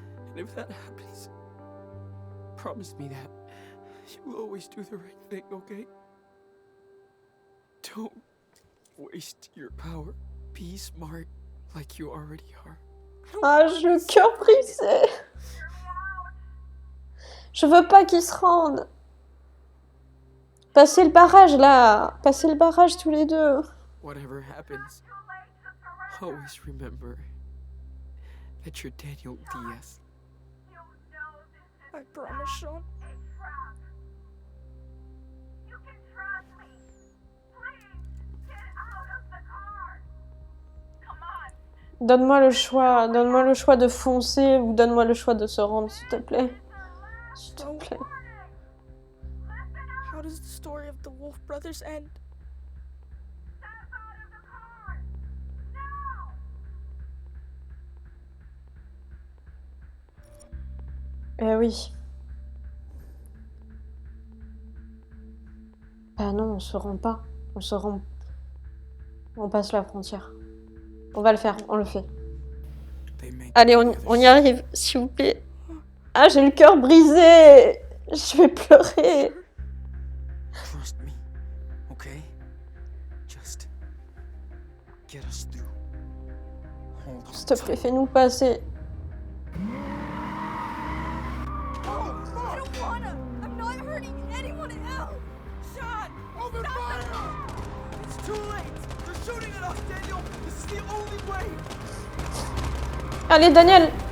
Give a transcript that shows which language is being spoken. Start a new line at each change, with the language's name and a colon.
English: And if that happens, promise me that you will always do the right thing, okay? Don't waste your power. Be smart like you already are.
French: Ah, j'ai le cœur brisé. Je veux pas qu'ils se rendent. Passez le barrage, là. Passez le barrage tous les deux.
English: Whatever happens, always remember that you're Daniel Diaz. I promise, Sean. You can trust me. Please, get out of the car. Come on.
French: Donne-moi le choix de foncer ou donne-moi le choix de se rendre, s'il te plaît. S'il te plaît.
English: How does the story of the Wolf brothers end? Step out of the car. Now.
French: Eh oui. Ah non, on se rend pas. On se rend. On passe la frontière. On va le faire, on le fait.
English: They make
French: Allez, on y arrive, s'il vous plaît. Ah, j'ai le cœur brisé. Je vais pleurer.
English: Trust me, okay? Just get us through. Hold on.
French: S'il te plaît, fais-nous passer.
English: I don't wanna! I'm not hurting anyone else! Shot! Open fire! It's too late! They're shooting at us, Daniel! This is the only way!
French: Allez, Daniel.